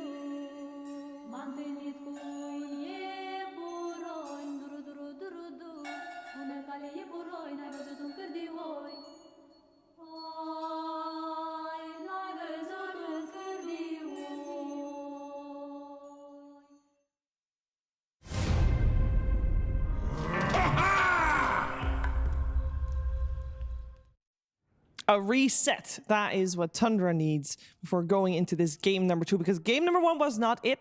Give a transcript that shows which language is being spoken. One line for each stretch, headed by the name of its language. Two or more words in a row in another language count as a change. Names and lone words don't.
Romanian: M-am întâlnit cu un iepuroi, duru-duru-duru-du. Bună cale iepuroi, n-ai văzut un cârdioi. Oi, n-ai văzut un cârdioi.
English: A reset. That is what Tundra needs before going into this game number 2, because game number 1 was not it.